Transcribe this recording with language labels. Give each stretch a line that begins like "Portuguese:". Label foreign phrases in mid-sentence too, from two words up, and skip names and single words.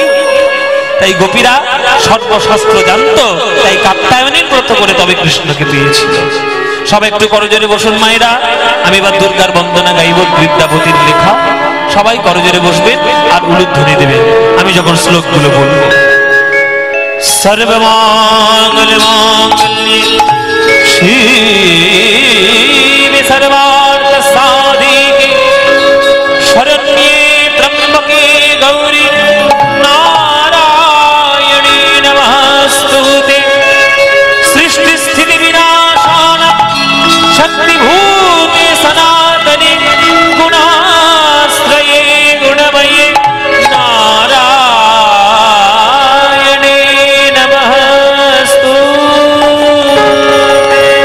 Bangla: তাই গোপীরা সর্বশাস্ত্র জানতো, তাই কাত্যায়নের ব্রত করে তবে কৃষ্ণকে পেয়েছিল। সবাই একটু করজোরে বসুন মায়েরা। আমি এবার দুর্গার বন্দনা গাইব, বিদ্যাপতির লেখা। সবাই করজোরে বসবেন আর উলুধ্বনি দেবেন আমি যখন শ্লোকগুলো বলবো।
Sanskrit: সর্বমঙ্গলমাঙ্গল্যে শিবে সর্বার্থ সাধিকে শরণ্যে ত্র্যম্বকে গৌরী নারায়ণী নমস্তুতে। সৃষ্টি স্থিতি বিনাশান শক্তিভূতে সনাতনে গুণাশ্রয়ে গুণময়ে নারায়ণে নমস্তুতে।